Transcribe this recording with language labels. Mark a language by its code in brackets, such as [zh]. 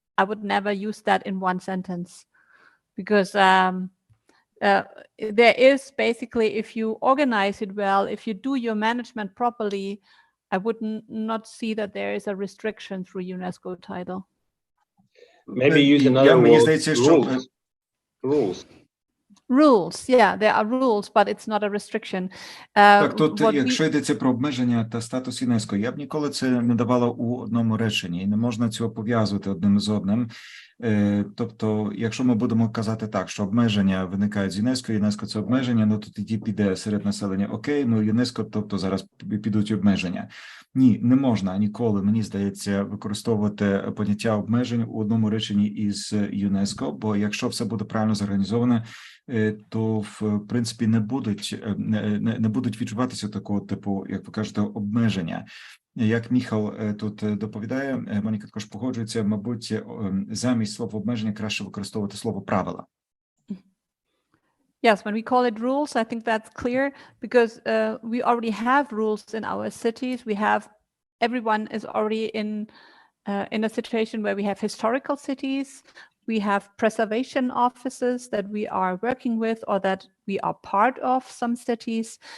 [en] I would never use that in one sentence, because there is basically, if you organize it well, if you do your management properly, I would not see that there is a restriction through UNESCO title. Maybe use another word, rules. Rules, yeah, there are rules, but it's not a restriction. [uk] Так, тут, якщо йдеться про обмеження та статус ЮНЕСКО, я б ніколи це не давала у одному реченні, і не можна цього пов'язувати одним з одним. Тобто, якщо ми будемо казати так, що обмеження виникають з ЮНЕСКО, ЮНЕСКО це обмеження, ну то тоді піде серед населення, окей, ну ЮНЕСКО, тобто зараз підуть обмеження. Ні, не можна ніколи, мені здається, використовувати поняття обмежень у одному реченні із ЮНЕСКО, бо якщо все буде правильно зорганізовано, то, в принципі, не будуть відчуватися такого типу, як ви кажете, обмеження. Як Міхал тут доповідає, Моніка також погоджується, мабуть, замість слова обмеження краще використовувати слово правила. [en] Yes, when we call it rules, I think that's clear, because we already have rules in our cities. Everyone is already in a situation where we have historical cities, We have preservation offices that we are working with or that we are part of some cities.